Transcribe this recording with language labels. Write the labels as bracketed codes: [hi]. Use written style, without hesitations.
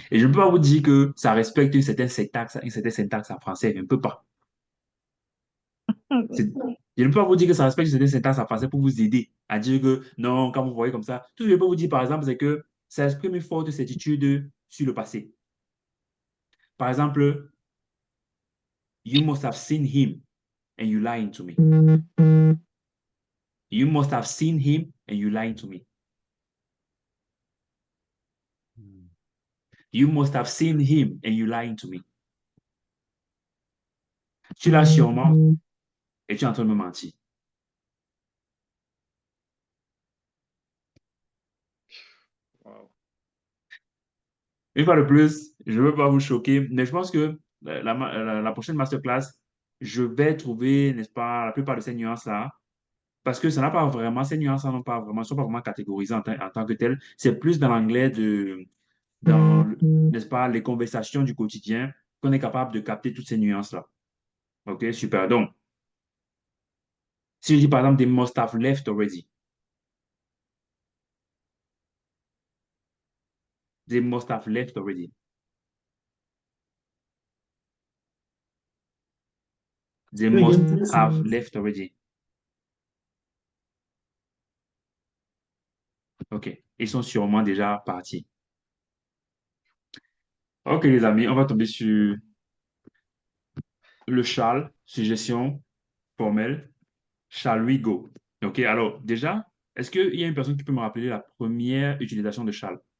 [fr] Et je ne peux pas vous dire que ça respecte une certaine syntaxe en français. Je ne peux pas. C'est- Je ne peux pas vous dire que ça respecte une certaine syntaxe en français pour vous aider à dire que non, quand vous voyez comme ça. Tout ce que je peux vous dire, par exemple, c'est que ça exprime une forte certitude sur le passé. Par exemple, [en] you must have seen him and you lying to me. You must have seen him and you lying to me. You must have seen him and you lying to me. [fr] Tu l'as sûrement et tu es en train de me mentir. Wow. Une fois de plus, je ne veux pas vous choquer, mais je pense que la prochaine masterclass, je vais trouver, n'est-ce pas, la plupart de ces nuances-là, parce que ça n'a pas vraiment, ces nuances-là n'ont pas vraiment, sont pas vraiment catégorisées en tant que telles. C'est plus dans l'anglais n'est-ce pas, les conversations du quotidien qu'on est capable de capter toutes ces nuances-là. OK, super. Donc, si je dis par exemple, [en] they must have left already. They must have left already. They must have left already. OK. [fr] Ils sont sûrement déjà partis. OK, les amis, on va tomber sur le shall, suggestion formelle. [en] Shall we go? [fr] OK, alors déjà, est-ce qu'il y a une personne qui peut me rappeler la première utilisation de shall?